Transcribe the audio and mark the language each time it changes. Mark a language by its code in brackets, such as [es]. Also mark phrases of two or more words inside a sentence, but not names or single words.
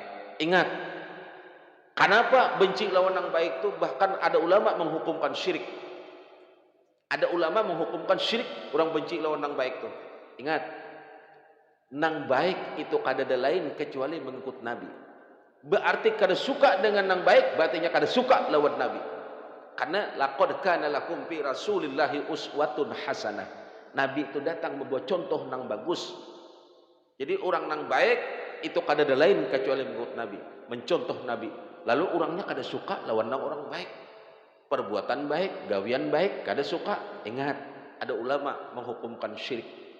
[bjn] Ingat, kenapa benci lawan nang baik itu bahkan ada ulama menghukumkan syirik. Ada ulama menghukumkan syirik orang benci lawan nang baik tuh. Ingat, nang baik itu kada ada lain kecuali mengikut Nabi. Berarti kada suka dengan nang baik, berartinya kada suka lawan Nabi. [ar] Karena لقد كان لكم في رسول الله أسوة حسنة. [bjn] Nabi itu datang membuat contoh nang bagus. Jadi orang nang baik itu kada ada lain kecuali mengikut Nabi, mencontoh Nabi. Lalu orangnya kada suka lawan orang baik, perbuatan baik, gawian baik, kada suka. Ingat, ada ulama menghukumkan syirik.